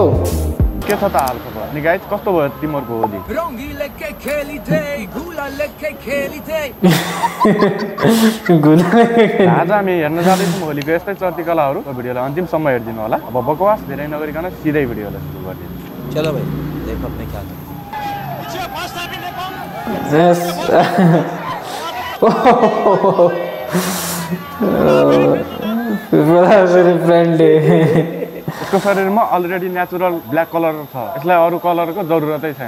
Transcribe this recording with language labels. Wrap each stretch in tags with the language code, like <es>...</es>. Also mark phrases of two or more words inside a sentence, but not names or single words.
<ne>के छ त हालको भयो अनि गाइज, कस्तो भयो तिमीहरूको होली? आज हामी हेर्न जाँदैछौँ होलीको यस्तै चर्ती कलाहरूको भिडियोलाई अन्तिमसम्म हेरिदिनु होला। अब बकवास धेरै नगरिकन सिधै भिडियोलाई सुरु गरिदिनु।</ne> <hi>चलो भाई, देखो अपने क्या</hi> <ne>यसको शरीरमा अलरेडी</ne> <en>natural black color</en> <ne>छ, यसलाई अरू कलरको जरुरतै छैन।</ne>